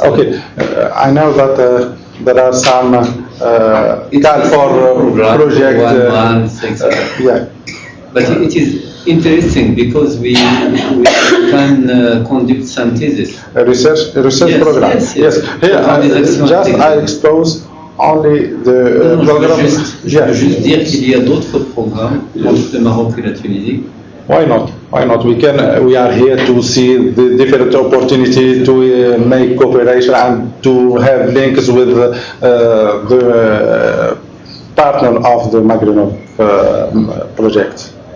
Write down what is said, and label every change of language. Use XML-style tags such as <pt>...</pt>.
<en>I know that there are some call for project. 1 month, etc. Yeah. But it is interesting because we can conduct some thesis. A research Yes, program. yes. Here, just I expose only the program.</en> <fr>Je veux juste dire qu'il y a d'autres programmes entre le Maroc et la Tunisie.</fr> <en>Why not? Why not? We are here to see the different opportunities to make cooperation and to have links with the partner of the Maghreb project.</en>